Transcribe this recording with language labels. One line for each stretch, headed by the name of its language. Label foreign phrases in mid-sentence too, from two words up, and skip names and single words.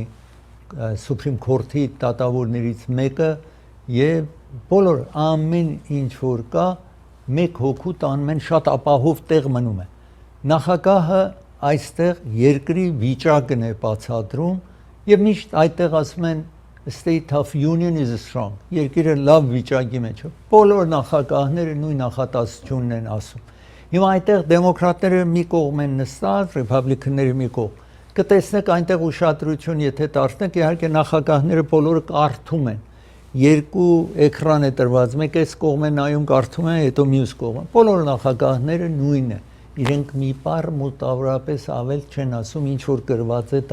Armenian: Supreme Court-ի դատավորներից մեկը եւ բոլոր ամեն ինչ որ կա մեկ հոգու տանում են, շատ ապահով տեղ մնում է։ Նախագահը այստեղ երկրի վիճակն է բացատրում եւ միշտ այդտեղ ասում են
English: state of union is strong,
Armenian: երկիրը լավ վիճակի մեջ է։ Բոլոր նախագահները նույն նախատեսությունն են ասում։ Հիմա այդտեղ դեմոկրատները մի կողմ են նստած, ռեփաբլիկանները մի կողմ։ Կտեսնեք այնտեղ ուշադրություն, եթե դարձնեք, իհարկե նախագահները բոլորը կարդում են։ Երկու էկրան է տրված, մեկ էս կողմը նայում կարդում են, հետո մյուս կողմը։ Բոլոր նախագահները նույնն է։ Իրենք մի բառ մոտավորապես ավել չեն ասում, ինչ որ գրված է,